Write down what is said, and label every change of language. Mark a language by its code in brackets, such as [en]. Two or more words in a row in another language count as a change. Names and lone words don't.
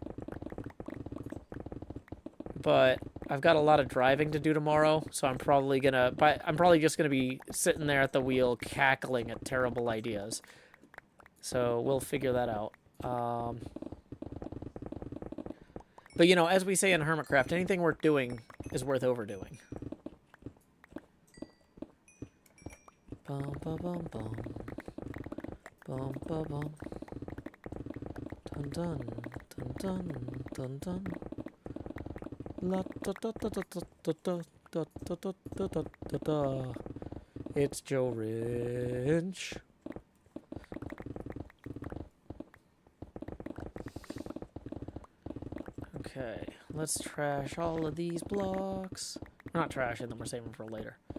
[en] But I've got a lot of driving to do tomorrow, so I'm probably just gonna be sitting there at the wheel cackling at terrible ideas. So we'll figure that out. But you know, as we say in HermitCraft, anything worth doing is worth overdoing. Bum bum bum bum. Bum bum bum. Dun dun dun dun dun dun. La da da da da da da da da da da da da da. It's Joe Wrench. Okay, let's trash all of these blocks. We're not trashing them, we're saving them for later.